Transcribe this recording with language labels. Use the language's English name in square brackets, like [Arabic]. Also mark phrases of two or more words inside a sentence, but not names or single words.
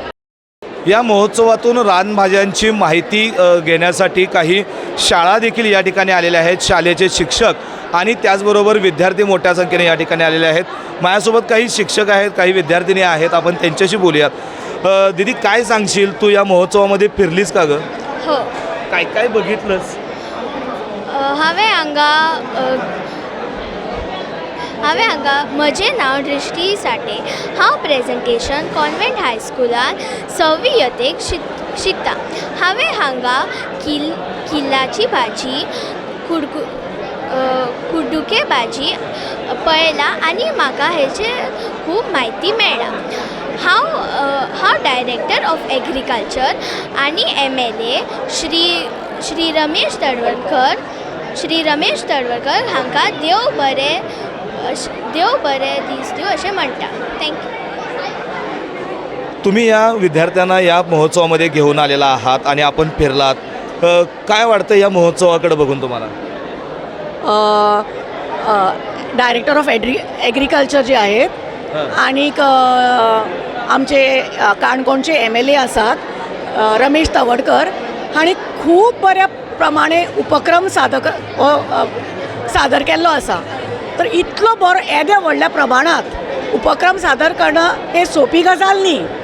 [Marathi] या महोत्सवातून रानभाज्यांची माहिती घेण्यासाठी काही शाळा देखील या ठिकाणी आलेल्या आहेत. शाळेचे शिक्षक आणि त्याचबरोबर विद्यार्थी मोठ्या संख्येने या ठिकाणी आलेले आहेत. माझ्यासोबत काही शिक्षक आहेत, काही विद्यार्थिनी आहेत, आपण त्यांच्याशी बोलूयात. दीदी, काय सांगशील, तू या महोत्सवामध्ये फिरलीस का गं? हो, काय काय बघितलंस? [Konkani] हांवें हांगा म्हजें नांव दृश्टी साठे. हांव प्रेझेंटेशन कॉन्व्हेंट हायस्कुलान 6वी यत्तेक शिकता. हांवें हांगा किल्लाची भाजी, कुड्डुके भाजी पळयला आनी म्हाका हेचे खूब म्हायती मेळ्ळा. हांव [English] Director of Agriculture [Konkani] आनी MLA श्री रमेश तडवळकर हांकां देव बरे दीस दिवं अशें म्हणटा. थँक्यू. [Marathi] तुम्ही या विद्यार्थ्यांना या महोत्सवामध्ये घेऊन आलेला आहात आणि आपण फिरलात. काय वाटतं या महोत्सवाकडे बघून तुम्हाला? [English] Director of Agriculture [Marathi] जे आहेत आणि आमचे काणकोणचे [Konkani] MLA आसात रमेश तवडकर हांणी खूब बऱ्या प्रमाणे उपक्रम सादर केल्लो आसा. तर इतलो बरो येद्या व्हडल्या प्रमाणात उपक्रम सादर करणं हे सोपी गजाल न्ही.